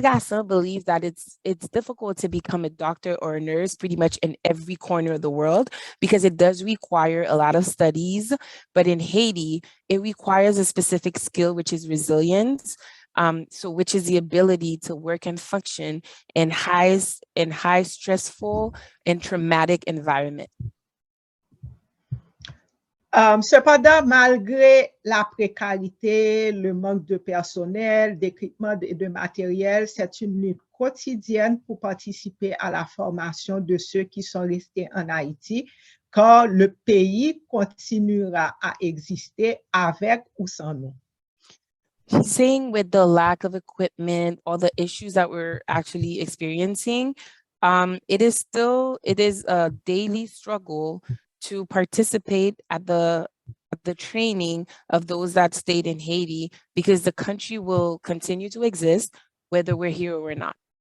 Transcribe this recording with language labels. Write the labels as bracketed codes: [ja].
[en] Gassant believes that it's difficult to become a doctor or a nurse pretty much in every corner of the world because it does require a lot of studies. But in Haiti, it requires a specific skill, which is resilience. Which is the ability to work and function in high stressful and traumatic environment. [fr] Cependant, malgré la précarité, le manque de personnel, d'équipement et de matériel, c'est une lutte quotidienne pour participer à la formation de ceux qui sont restés en Haïti, car le pays continuera à exister avec ou sans nous. [en] She's saying with the lack of equipment, all the issues that we're actually experiencing, it is a daily struggle to participate at the training of those that stayed in Haiti because the country will continue to exist whether we're here or we're not.